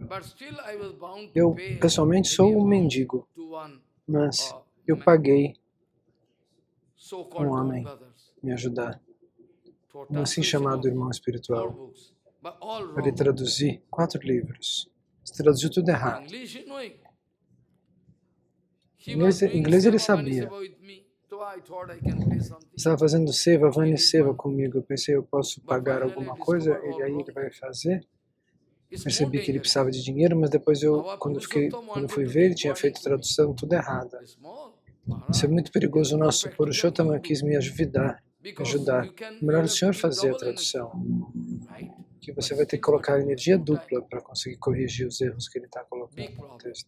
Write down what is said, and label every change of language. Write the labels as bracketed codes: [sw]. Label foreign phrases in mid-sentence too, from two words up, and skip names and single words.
[pt] Eu, pessoalmente, sou um mendigo, mas eu paguei um homem me ajudar, um assim chamado irmão espiritual, para ele traduzir 4 livros. Ele traduziu tudo errado. Em inglês ele sabia. Estava fazendo seva, Vani seva comigo. Eu pensei, eu posso pagar alguma coisa, ele vai fazer. percebi que ele precisava de dinheiro, mas depois quando eu fui ver, ele tinha feito tradução tudo errada. Isso é muito perigoso. O nosso Purushottama quis me ajudar. Melhor o senhor fazer a tradução, que você vai ter que colocar energia dupla para conseguir corrigir os erros que ele está colocando no texto.